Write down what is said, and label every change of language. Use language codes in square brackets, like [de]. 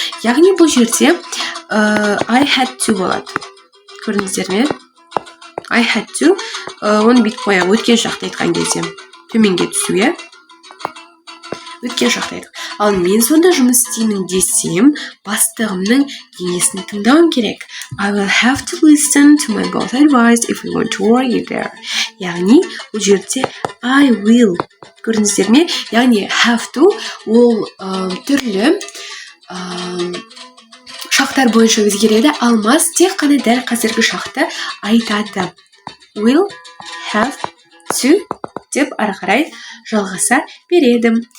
[kk] Яғни бұл жерде [en] I had to [kk] болады. Көрдіңіздер ме? [en] I had to [kk] оны бүйтіп қояйық, өткен шақты айтқан кезде төменге түсу, өткен шақты айтық. Ал мен сонда жұмыс істеймін десем, бастығымның кеңесін тыңдауым керек. [en] I will have to listen to my boss advice if I want to work there. [kk] Яғни, бұл жерде [en] I will. [kk] Көрдіңіздер ме? Яғни have to ол түрлі шақтар бойынша өзгереді. Ал must тек қана дәл қазіргі шақты айтады. Will, have to деп ары қарай жалғаса береді.